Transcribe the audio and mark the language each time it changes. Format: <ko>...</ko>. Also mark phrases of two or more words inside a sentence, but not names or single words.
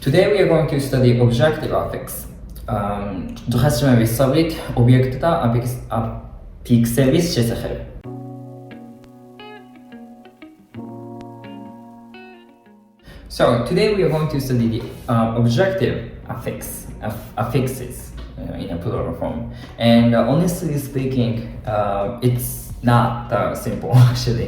<en>Today we are going to study objective affix.</en> <ka>Druhasime ვისწავლით ობიექტთა აფიქსების შესახებ.</ka> <en>So today we are going to study the objective affixes in a plural form. And honestly speaking, it's not that simple actually.</en>